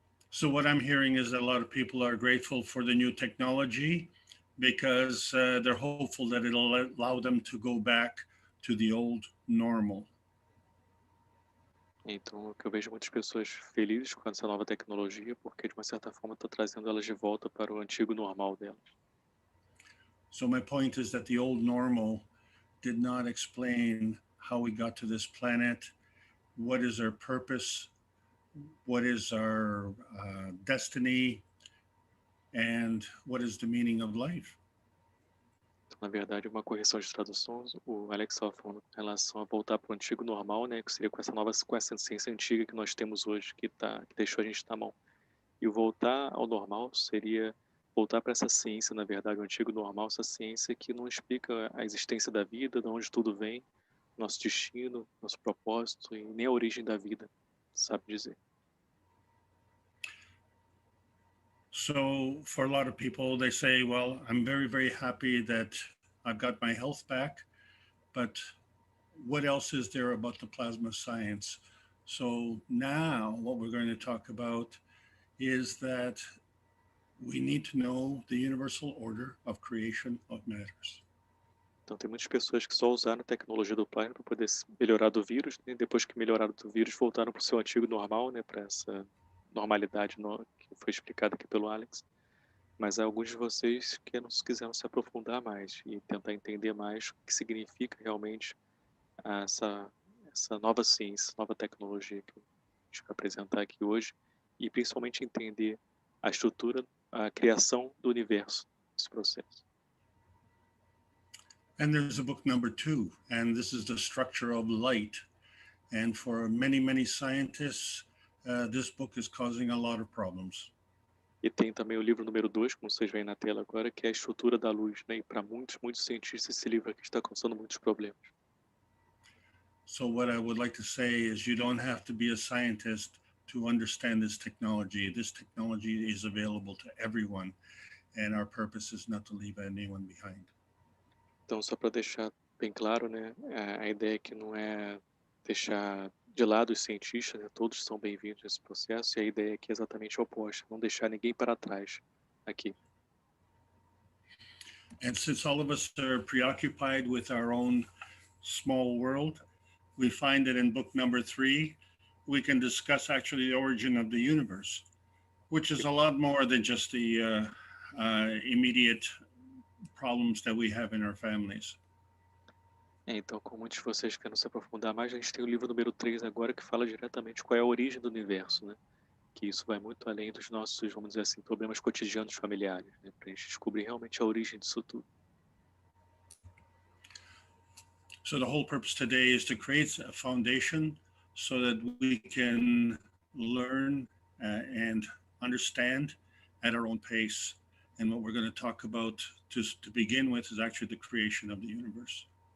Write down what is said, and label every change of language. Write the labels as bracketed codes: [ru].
[en] So what I'm hearing is that a lot of people are grateful for the new technology because they're hopeful that it'll allow them to go back to the old normal. [pt] Então, o que eu vejo muitas pessoas felizes com essa nova tecnologia, porque de uma certa forma está trazendo elas de volta para o antigo normal delas. [en] So my point is that the old normal did not explain how we got to this planet, what is our purpose, what is our destiny, and what is the meaning of life. [pt] Então, na verdade, uma correção de traduções, o Alex estava falando com relação a voltar para o antigo normal, né, que seria com essa ciência antiga que nós temos hoje, que deixou a gente na mão. E o voltar ao normal seria voltar para essa ciência, na verdade, o antigo normal, essa ciência que não explica a existência da vida, de onde tudo vem, nosso destino, nosso propósito e nem a origem da vida, sabe dizer. [en] So for a lot of people, they say, well, I'm very, very happy that I've got my health back, but what else is there about the plasma science? So now what we're going to talk about is that we need to know the universal order of creation of matters. [pt] Então, tem muitas pessoas que só usaram a tecnologia do plasma para poder melhorar do vírus, né? Depois que melhoraram do vírus, voltaram para o seu antigo normal, né? Para essa normalidade que foi explicada aqui pelo Alex. Mas há alguns de vocês que não quiseram se aprofundar mais e tentar entender mais o que significa realmente essa nova ciência, nova tecnologia que a gente vai apresentar aqui hoje, e principalmente entender a estrutura, a criação do universo, esse processo. [en] And there's a book number 2, and this is the structure of light. And for many, many scientists, this book is causing a lot of problems. [pt] E tem também o livro número 2, como vocês veem na tela agora, que é a estrutura da luz, né? E para muitos cientistas esse livro aqui está causando muitos problemas. [en] So what I would like to say is you don't have to be a scientist to understand this technology. This technology is available to everyone, and our purpose is not to leave anyone behind. [pt] Então, só para deixar bem claro, né, a ideia aqui não é deixar de lado os cientistas, né, todos são bem-vindos nesse processo, e a ideia aqui é exatamente oposta, não deixar ninguém para trás aqui. [en] And since all of us are preoccupied with our own small world, we find that in book number 3, we can discuss actually the origin of the universe, which is a lot more than just the immediate problems that we have in our families. [pt] Então, como muitos de vocês querem se aprofundar mais, a gente tem o livro número 3 agora, que fala diretamente qual é a origem do universo, né? Que isso vai muito além dos nossos, vamos dizer assim, problemas cotidianos familiares, né? Para a gente descobrir realmente a origem disso tudo. [en] So the whole purpose today is to create a foundation so that we can learn and understand at our own pace. And what we're going to talk about to begin with is actually the creation of the universe.